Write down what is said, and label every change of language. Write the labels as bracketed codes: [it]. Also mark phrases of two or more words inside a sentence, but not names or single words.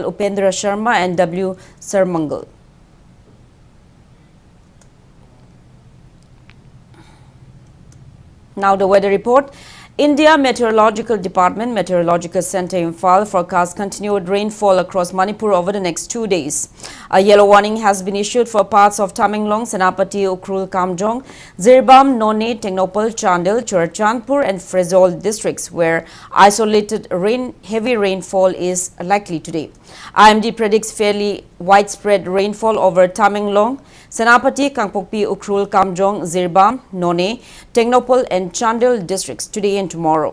[en] Upendra Sharma and W. Sarmangal. Now the weather report. India Meteorological Department Meteorological Center Imphal forecasts continued rainfall across Manipur over the next 2 days. A yellow warning has been issued for parts of Tamenglong, Senapati, Ukhrul, Kamjong, Zirbam, None, Tengnopal, Chandil, Churachandpur and Frezol districts where isolated heavy rainfall is likely today. IMD predicts fairly widespread rainfall over Tamenglong, Senapati, Kangpokpi, Ukhrul, Kamjong, Zirbam, None, Tengnopal and Chandil districts today and tomorrow.